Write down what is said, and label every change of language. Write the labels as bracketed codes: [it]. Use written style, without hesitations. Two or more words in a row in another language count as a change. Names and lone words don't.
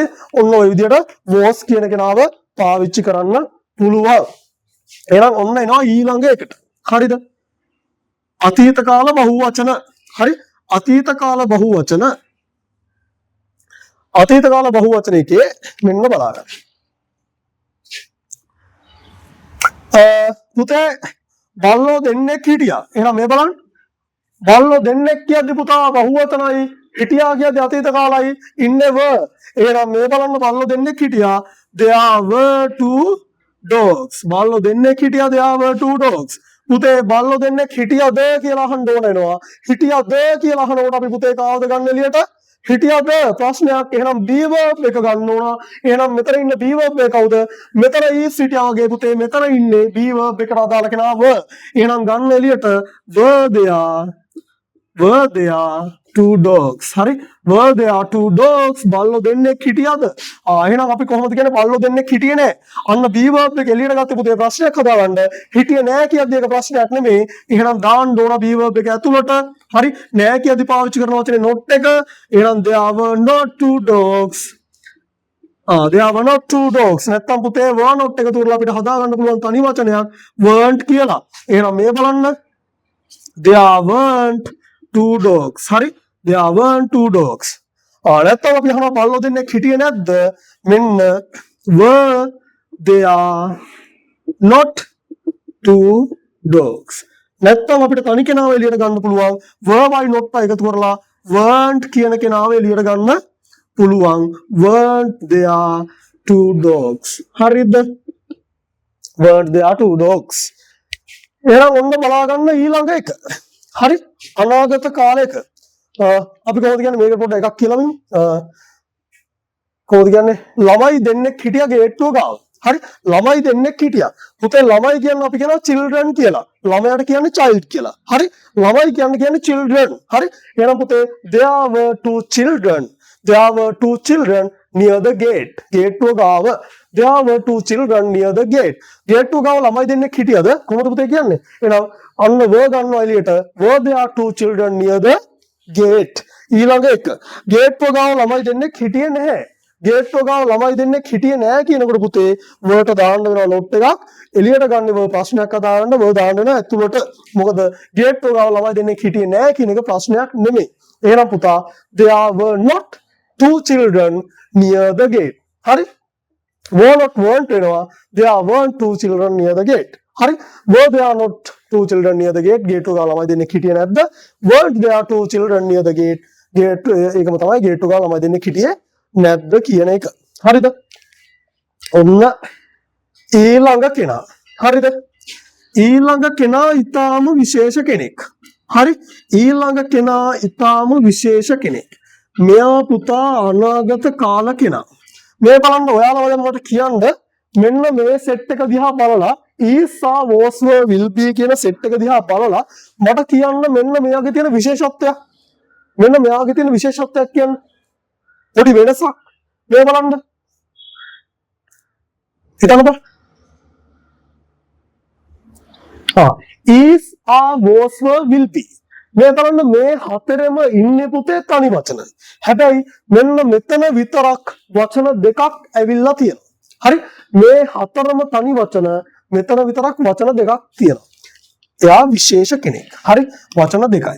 [si] ඔන්න ඔය විදිහට was කියන කෙනාව පාවිච්චි කරන්න පුළුවන්. එහෙනම් ඔන්න එනවා ඊළඟ එකට. හරිද? අතීත කාල බහුවචන. හරි. අතීත කාල බහුවචන. අතීත කාල බහුවචන එකේ මෙන්න බලන්න. පුතේ බල්ලෝ දෙන්නෙක් හිටියා. එහෙනම් මේ බලන්න. බල්ලෝ දෙන්නෙක් කියද්දි පුතා බහුවචනයි, හිටියා කියද්දි අතීත කාලයි, ඉන්නේ were. එහෙනම් මේ බලන්න බල්ලෝ දෙන්නෙක් හිටියා. [en] There were two dogs. [si] බල්ලෝ දෙන්නෙක් හිටියා. [en] There were two dogs. [si] පුතේ බල්ලෝ දෙන්නෙක් හිටියද කියලා අහන්න ඕන වෙනවා. හිටියද කියලා අහනකොට අපි පුතේ කාවද ගන්න එළියට? හිටියද ප්‍රශ්නයක්. එහෙනම් [en] be verb [si] එක ගන්න ඕන. එහෙනම් මෙතන ඉන්න [en] be verb [si] එක කවුද? මෙතන is හිටියාගේ පුතේ මෙතන ඉන්නේ be verb එකට අදාළ කෙනා were. එහෙනම් ගන්න එළියට [en] were there two dogs. [si] හරි. [en] were there two dogs. [si] බල්ලෝ දෙන්නෙක් හිටියද? එහෙනම් අපි කොහොමද කියන්නේ බල්ලෝ දෙන්නෙක් හිටියේ නැහැ. අන්න [en] be verb [si] එක එළියට ගත්තේ පුතේ ප්‍රශ්නයක් හදාගන්න. හිටියේ නැහැ කියද්දි ඒක ප්‍රශ්නයක් නෙමෙයි. එහෙනම් දාන්න ඕන [en] be verb [si] එක ඇතුළට. හරි. නැහැ කියද්දි පාවිච්චි කරන වචනේ not එක. [en] එහෙනම් there were not two dogs. there were not two dogs. [si] නැත්තම් පුතේ [en] were not [si] එක තුරලා අපිට හදාගන්න පුළුවන් තනි වචනයක් weren't කියලා. එහෙනම් මේ බලන්න. [en] there weren't two dogs. හරි. there weren't two dogs. [si] නැත්තම් අපි අහනවා බල්ලෝ දෙන්නෙක් හිටියේ නැද්ද? [en] මෙන්න were there not two dogs. [si] නැත්තම් අපිට තනි කෙනාව එළියට ගන්න පුළුවන් [en] were by not [si] එකතු කරලා weren't කියන කෙනාව එළියට ගන්න පුළුවන්. [en] weren't there two dogs. හරිද? weren't there two dogs. [si] එහෙනම් ඔන්න බලා ගන්න ඊළඟ එක. හරි. අනාගත කාලයක අපි කොහොමද කියන්නේ මේක පොඩ්ඩක් එකක් කියලා මෙන්න. කොහොමද කියන්නේ ළමයි දෙන්නෙක් හිටියා ගේට්ටුව ගාව. හරි. ළමයි දෙන්නෙක් හිටියා. පුතේ ළමයි කියන්නේ අපි කියනවා children කියලා. ළමයාට කියන්නේ child කියලා. හරි. ළමයි කියන්නේ children. හරි. එහෙනම් පුතේ [en] there were two children. There were two children near the gate. [si] ගේට්ටුව ගාව. [en] There were two children near the gate. [si] ගේට්ටුව ගාව ළමයි දෙන්නෙක් හිටියද? කොහොමද පුතේ කියන්නේ? එහෙනම් අන්න were ගන්නවා එළියට. [en] Were there two children near the gate. [si] ඊළඟ එක. ගේට්ටුව ගාව ළමයි දෙන්නෙක් හිටියේ නැහැ. ගේට්ටුව ගාව ළමයි දෙන්නෙක් හිටියේ නැහැ කියනකොට පුතේ වර්ට දාන්න වෙනවා නොට් එකක්. එළියට ගන්න වර් ප්‍රශ්නයක් අදාගන්න වර් දාන්න වෙනවා ඇතුළට. මොකද ගේට්ටුව ගාව ළමයි දෙන්නෙක් හිටියේ නැහැ කියන එක ප්‍රශ්නයක් නෙමෙයි. එහෙනම් පුතා [en] there were not two children near the gate. හරි. were not weren't වෙනවා. there weren't two children near the gate. [si] හරි. [en] were there not two children near the gate. [si] ගේට්ටුව ගාව ළමයි දෙන්නෙක් හිටියේ නැද්ද? [en] weren't there two children near the gate. [si] ඒකම තමයි ගේට්ටුව ගාව ළමයි දෙන්නෙක් හිටියේ නැද්ද කියන එක. හරිද? ඔන්න ඊළඟ කෙනා. හරිද? ඊළඟ කෙනා ඊටාම විශේෂ කෙනෙක්. හරි. ඊළඟ කෙනා ඊටාම විශේෂ කෙනෙක්. මෙයා පුතා අනාගත කාල කෙනා. මේ බලන්න ඔයාලා වගේ මට කියන්න මෙන්න මේ සෙට් එක දිහා බලලා [en] is are was were will be [si] කියන සෙට් එක දිහා බලලා මට කියන්න මෙන්න මෙයාගේ තියෙන විශේෂත්වයක්. මෙන්න මෙයාගේ තියෙන විශේෂත්වයක් කියන්න. පොඩි වෙනසක් මේ බලන්න. හිතන්නකෝ. [en] is are was were will be. [si] මේ බලන්න මේ හතරෙම ඉන්නේ පුතේ තනි වචන. හැබැයි මෙන්න මෙතන විතරක් වචන දෙකක් ඇවිල්ලා තියෙනවා. හරි. මේ හතරම තනි වචන මෙතන විතරක් වචන දෙකක් තියෙනවා. එයා විශේෂ කෙනෙක්. හරි. වචන දෙකයි.